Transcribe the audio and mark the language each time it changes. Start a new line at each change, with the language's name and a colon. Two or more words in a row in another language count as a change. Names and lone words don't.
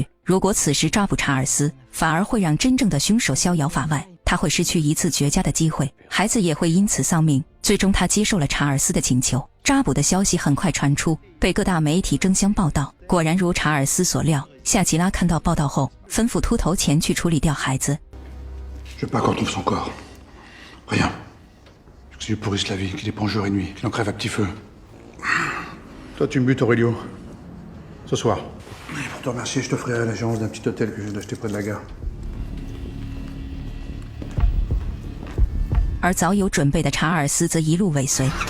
Chinese: 如果此时抓捕查尔斯，反而会让真正的凶手逍遥法外，他会失去一次绝佳的机会，孩子也会因此丧命。最终他接受了查尔斯的请求，抓捕的消息很快传出，被各大媒体争相报道。果然如查尔斯所料，夏奇拉看到报道后，吩咐秃头前去处理掉孩子。
French: Je veux pas qu'on trouve son corps. Rien. Que tu lui pourrisses la vie, qu'il dépense jour et nuit, qu'il en crève à petit feu. Toi, tu me butes, Aurelio. Ce soir. Et pour te remercier, je te ferai la gérance d'un petit hôtel que je viens d'acheter près de la gare.
Chinese: 而早有准备的查尔斯则一路尾随。